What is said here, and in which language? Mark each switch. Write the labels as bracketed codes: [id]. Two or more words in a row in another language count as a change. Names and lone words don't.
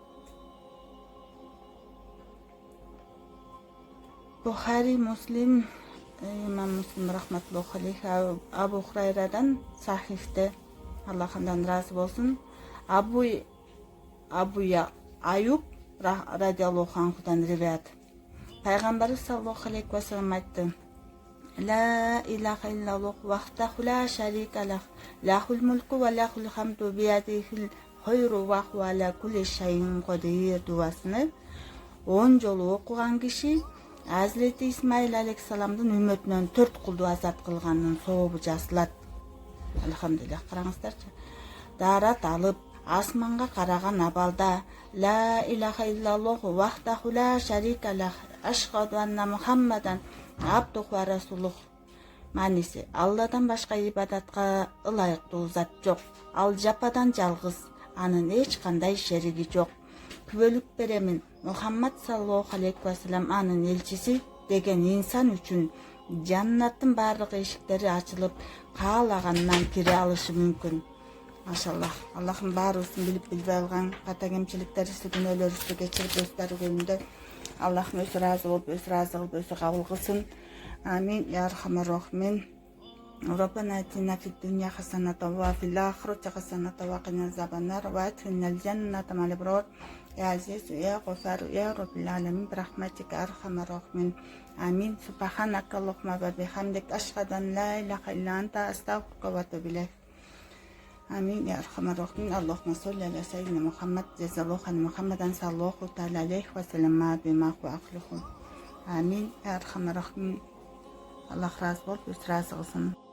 [ky] Бухари, Муслим, имам Муслим [ar] رحمة الله عليه [ky] Абу Хурайрадан сахифте, Аллахындан разы болсун, Абу Аюб радиаллаху анхудан риваят. Пайгамбарыбыз [ar] صلى الله عليه وسلم [ky] айтты: [ar] لا إله إلا الله وحده لا شريك له له الملك وله الحمد بيده الخير وهو على كل شيء قدير [ky] дуасыны 10 жолу окуган киши Hazreti İsmail алейхиссаламдын үмөтүнөн 4 кулду азат кылганын сообу жазылат. Алхамдулиллах, караңыздарчы. Дарат алып асманга караган абалда [ar] لا إله إلا الله وحده لا شريك له أشهد أن محمدا عبده ورسوله. [ky] Манisi, Алладан башка ибадатка ылайыктуу зат жок. Ал жападан жалгыз, анын эч кандай шериги жок. Күбөлүк беремин, Мухаммад [ar] صلى الله عليه وسلم [ky] анын элчиси деген инсан үчүн жаннаттын баардык эшиктери ачылып, каалаганынан кире алышы мүмкүн. Машаллах. Аллахым баарыбыздын билип билбей алган ката кемчиликтерибизди, күнөөлөрүбүздү кечирип өз дарыгөнүндө Аллахым өзү разы болуп, өз разы кылып, өзү кабыл кылсын. [ar] آمين. يا أرحم الراحمين. ربنا آتنا في الدنيا حسنة وفي الآخرة حسنة وقنا عذاب النار وأدخلنا الجنة مع الأبرار يا عزيز يا غفار يا رب العالمين برحمتك أرحم الراحمين آمين. سبحانك اللهم وبحمدك أشهد أن لا إله إلا أنت أستغفرك وأتوب إليك. آمين يا أرحم الراحمين. اللهم صل على سيدنا محمد جزا الله عن محمدا صلى الله تعالى عليه وسلم بما هو أخلقه. آمين يا أرحم الراحمين. [tr] Allah razı olsun.